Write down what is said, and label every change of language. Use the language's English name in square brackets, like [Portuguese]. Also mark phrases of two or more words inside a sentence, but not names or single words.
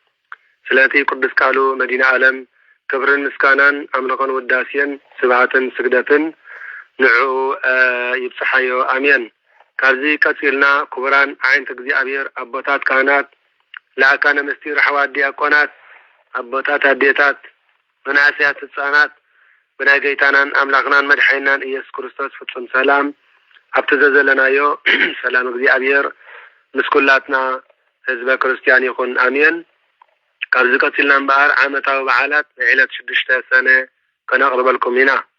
[Tigrinya] ስለዚህ ቅዱስ ቃሉ መዲና ዓለም ክብርን ምስጋናን አምልኮን ውዳሴን ስብሐትን ስግደትን ንዑ ይብጽሐዮ አሜን። ከዚህ ቀጽልና ክቡራን ዓይንት እግዚአብሔር አቦታት ካህናት ለአካነ ምስጢር አሕዋት ዲያቆናት አቦታት አዴታት መናእስያት ህፃናት ብናይ ጌታናን አምላክናን መድኃኒናን ኢየሱስ ክርስቶስ ፍጹም ሰላም አብተዘዘለናዮ ሰላም እግዚአብሔር ምስኩላትና ህዝበ ክርስቲያን ይሁን አሜን። ካብዚ ቀጽልና እምበኣር ዓመታዊ በዓላት ዕለት 6 ሰነ ከነቅርበልኩም ኢና።